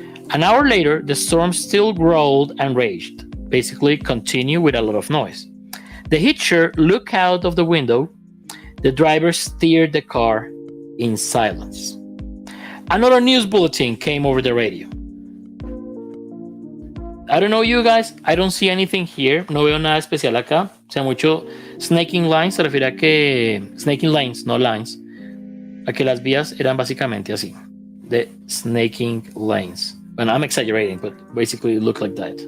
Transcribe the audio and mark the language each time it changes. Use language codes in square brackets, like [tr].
[en] An hour later, the storm still growled and raged. Basically, continued with a lot of noise. The hitcher looked out of the window. The driver steered the car in silence. Another news bulletin came over the radio. I don't know you guys, I don't see anything here. [es] No veo nada especial acá. O sea, mucho snaking lines se refiere a que... Snaking lines, no lines. A que las vías eran básicamente así. [en] The snaking lanes. Bueno, I'm exaggerating, but basically it looked like that.